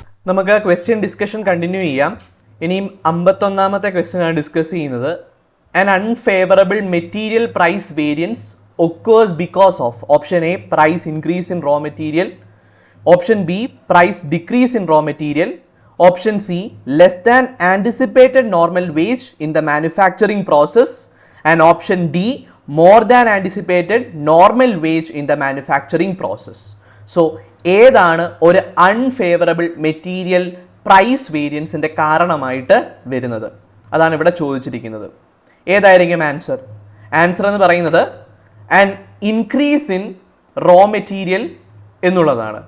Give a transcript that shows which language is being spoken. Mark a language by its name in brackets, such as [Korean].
[Malayalam] നമുക്ക് question discussion continue ചെയ്യാം. ഇനിയും 51ാമത്തെ ക്വസ്റ്റ്യൻ ആണ് ഡിസ്കസ് ചെയ്യുന്നത്. [English] An unfavorable material price variance occurs because of option A price increase in raw material, option B price decrease in raw material, option C less than anticipated normal wage in the manufacturing process, and option D more than anticipated normal wage in the manufacturing process. [Malayalam] So ഏതാണ് ഒരു unfavourable material price വേരിയൻസിൻ്റെ കാരണമായിട്ട് വരുന്നത്? അതാണ് ഇവിടെ ചോദിച്ചിരിക്കുന്നത്. ഏതായിരിക്കും answer? Answer എന്ന് പറയുന്നത് [English] an increase in raw material [Malayalam] എന്നുള്ളതാണ്.